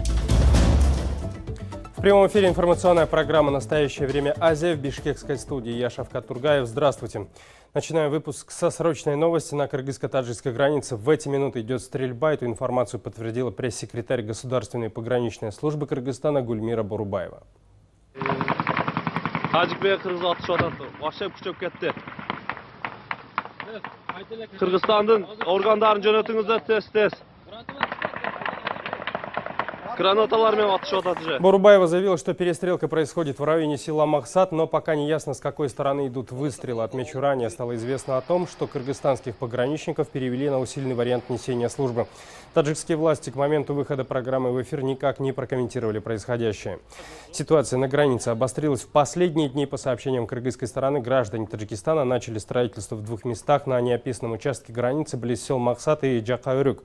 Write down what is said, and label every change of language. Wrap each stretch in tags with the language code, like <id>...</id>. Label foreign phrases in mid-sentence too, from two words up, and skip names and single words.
<ru>В прямом эфире информационная программа «Настоящее время Азия» в бишкекской студии. Я Шавкат Тургаев. Здравствуйте. Начинаем выпуск со срочной новости. На кыргызско-таджикской границе в эти минуты идет стрельба. Эту информацию подтвердила пресс-секретарь Государственной пограничной службы Кыргызстана Гульмира Борубаева.</ru> <ky>Кыргызстандын органдарын жөнөтүңүздөр тез-тез.</ky> <ru>Борубаева заявила, что перестрелка происходит в районе села Махсат, но пока не ясно, с какой стороны идут выстрелы. Отмечу, ранее стало известно о том, что кыргызстанских пограничников перевели на усиленный вариант несения службы. Таджикские власти к моменту выхода программы в эфир никак не прокомментировали происходящее. Ситуация на границе обострилась в последние дни. По сообщениям кыргызской стороны, граждане Таджикистана начали строительство в 2 местах на неописанном участке границы близ сел Махсат и Джакаурюк.</ru>